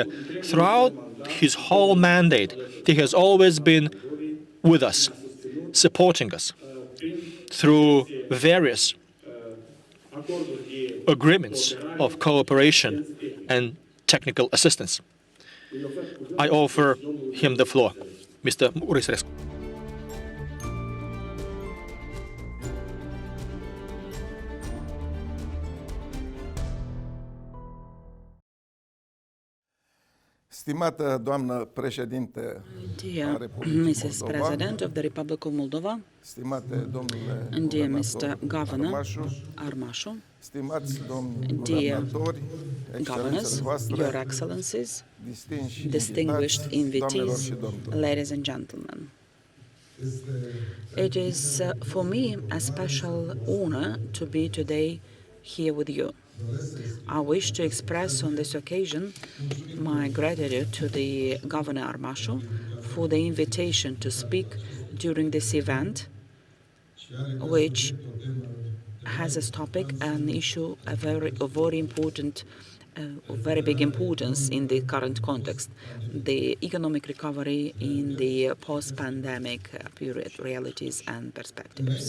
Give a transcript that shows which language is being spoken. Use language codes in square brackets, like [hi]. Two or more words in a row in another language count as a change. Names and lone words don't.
[en] Throughout his whole mandate, he has always been with us, supporting us through various agreements of cooperation and technical assistance. I offer him the floor, Mr. Muguri Sărescu. [ro] Stimată doamnă președinte a [en] Dear [ro] Republicii [en] Mrs. [ro] Moldova, [en] President of the Republic of Moldova, [ro] stimate domnule [en] dear [ro] guvernator [en] Mr. Governor [ro] Armașu, [en] Armașu, [ro] stimați domni [en] dear [ro] guvernatori, [en] governors, [ro] excelențele voastre, [en] your excellencies, [ro] distinși [en] distinguished [ro] invitați, doamnelor [en] invitees, [ro] și domnilor. [en] ladies and gentlemen. It is for me a special honor to be today here with you. I wish to express on this occasion my gratitude to the Governor Armașu for the invitation to speak during this event, which has as topic an issue, a very important of very big importance in the current context, the economic recovery in the post-pandemic period, realities and perspectives.